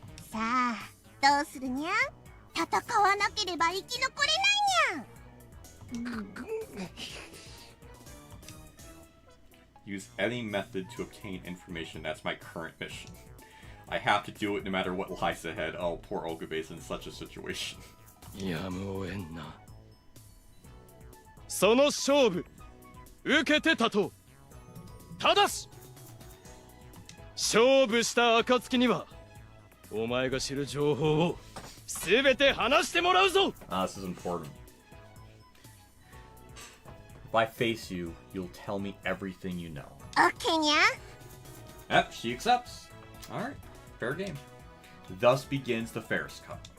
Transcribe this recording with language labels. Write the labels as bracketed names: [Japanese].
[Japanese] さあどうするにゃ戦わなければ生き残れないにゃ [English] Use any method to obtain information. That's my current mission. I have to do it no matter what lies ahead. Oh, poor Okabe's in such a situation. [Japanese] やむをえんな。その勝負受けて立とう。ただし勝負した暁にはお前が知る情報を全て話してもらうぞ。 [English] This is important. If I face you, you'll tell me everything you know. [Japanese] オッケーにゃ [English] Yep, she accepts. Alright, fair game. Thus begins the Ferris Cup.